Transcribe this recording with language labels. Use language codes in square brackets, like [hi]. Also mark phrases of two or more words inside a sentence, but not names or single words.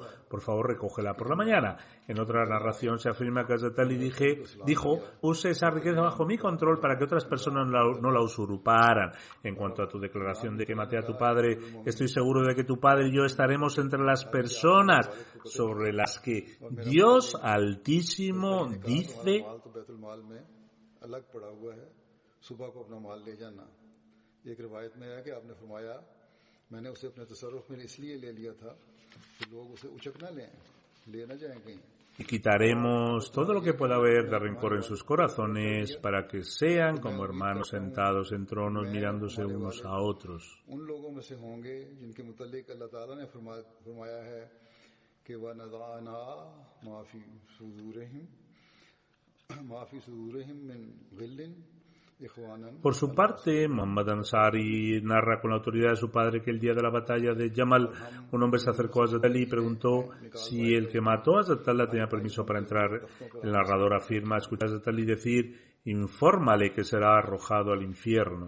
[es] Por favor, recógela por la mañana. En otra narración se afirma que Hazrat Ali dijo: use esa riqueza bajo mi control para que otras personas no la usurparan. En cuanto a tu declaración de que maté a tu padre, estoy seguro de que tu padre y yo estaremos entre las personas sobre las que Dios Altísimo dice: [ur] ایک روایت میں ہے کہ آپ نے فرمایا میں نے اسے اپنے تصرف میں اس لیے لے لیا تھا کہ لوگ اسے اچک نہ لیں، لے نہ جائیں کہیں. [es] Y quitaremos todo lo que pueda haber de rencor en sus corazones para que sean como hermanos sentados en tronos mirándose unos a otros. [ur] اُن لوگوں میں سے ہوں گے جن کے متعلق اللہ تعالیٰ نے فرمایا ہے کہ [ar] ونزعنا ما في صدورهم من غل. [es] Por su parte, Muhammad Ansari narra con la autoridad de su padre que el día de la batalla de Yamal, un hombre se acercó a Hazrat Ali y preguntó si el que mató a Hazrat Allah tenía permiso para entrar. El narrador afirma escuchar a Hazrat Ali decir: infórmale que será arrojado al infierno.